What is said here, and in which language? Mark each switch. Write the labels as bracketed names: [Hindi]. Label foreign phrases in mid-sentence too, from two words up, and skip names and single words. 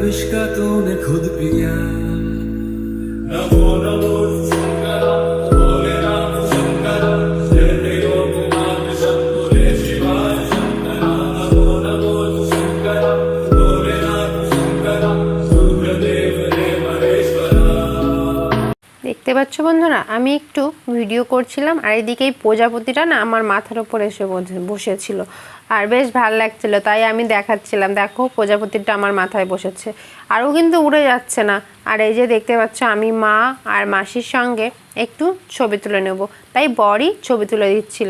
[Hindi] का तूने खुद पिया नमो नमो शंकर भोले राम शंकर जय लोकनाथ शंभो शिवाय शंकर नमो नमो शंकर भोले राम शंकर सूर्यदेव रे महेश्वर। [Bangla] দেখতে পাচ্ছ বন্ধুরা, আমি একটু ভিডিও করছিলাম আর এদিকে এই প্রজাপতিটা না আমার মাথার উপর এসে বসেছিল আর বেশ ভালো লাগছিল, তাই আমি দেখাচ্ছিলাম, দেখো প্রজাপতিটা আমার মাথায় বসেছে আরও কিন্তু উড়ে যাচ্ছে না। আর এই যে দেখতে পাচ্ছ আমি মা আর মাসির সঙ্গে একটু ছবি তুলে নেব, তাই বরই ছবি তুলে দিচ্ছিল।